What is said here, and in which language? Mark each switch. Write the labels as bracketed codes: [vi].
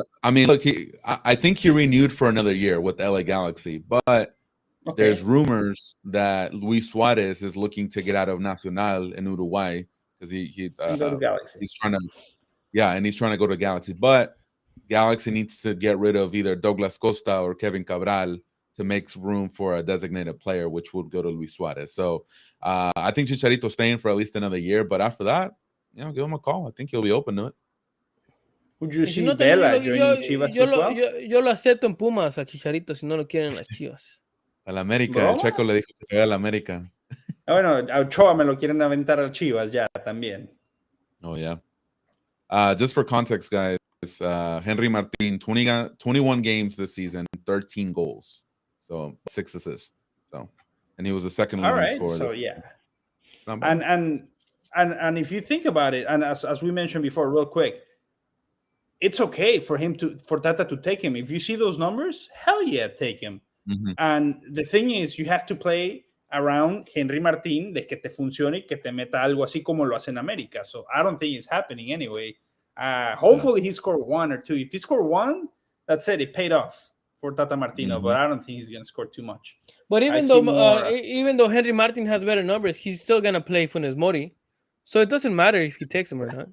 [en] I mean, look, I think he renewed for another year with LA Galaxy, but there's rumors that Luis Suarez is looking to get out of Nacional in Uruguay because he's trying to, and he's trying to go to Galaxy, but Galaxy needs to get rid of either Douglas Costa or Kevin Cabral to make room for a designated player, which would go to Luis Suarez. So I think Chicharito's staying for at least another year, but after that, give him a call. I think he'll be open to it. Would you see Vela joining Chivas as well? [es] Yo lo acepto en Pumas a Chicharito si no lo quieren las Chivas. A la América, el Checo le dijo que se vaya a la América. Bueno, a Ochoa me lo quieren aventar a Chivas ya también. [en] Oh, yeah. Just for context, guys, Henry Martin, 21 games this season, 13 goals. So 6 assists. So, and he was the second leading scorer. So yeah. And if you think about it, and as we mentioned before, real quick, it's okay for Tata to take him. If you see those numbers, hell yeah, take him. Mm-hmm. And the thing is, you have to play around [es] Henry Martin de que te funcione y que te meta algo así como lo hace en América. [en] So I don't think it's happening anyway. Hopefully he scored 1 or 2. If he scored 1, that's it. It paid off for Tata Martino, but I don't think he's going to score too much. But even though Henry Martin has better numbers, he's still going to play Funes Mori. So it doesn't matter if he takes him or not.